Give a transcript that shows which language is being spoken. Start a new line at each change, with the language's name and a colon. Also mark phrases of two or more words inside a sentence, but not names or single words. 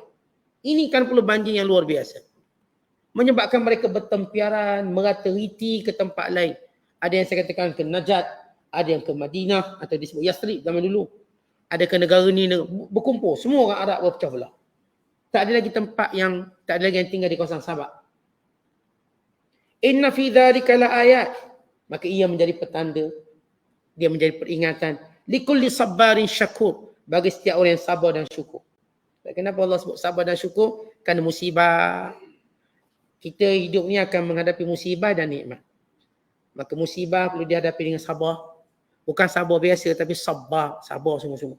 Malay: Ini kan perlu banjir yang luar biasa. Menyebabkan mereka bertempiaran, merata-riti ke tempat lain. Ada yang saya katakan ke Najat, ada yang ke Madinah, atau disebut Yathrib zaman dulu. Ada ke negara ni berkumpul, semua orang Arab berpecah belah. Tak ada lagi tempat yang, tak ada lagi yang tinggal di kawasan Sabah.
Arabic: إن في ذلك لآيات,
Malay: maka ia menjadi petanda, dia menjadi peringatan
Arabic: لكل صبار شكور,
Malay: bagi setiap orang yang sabar dan syukur. Kenapa Allah sebut sabar dan syukur? Kerana musibah. Kita hidup ni akan menghadapi musibah dan nikmat. Maka musibah perlu dihadapi dengan sabar. Bukan sabar biasa tapi sabar sungguh-sungguh.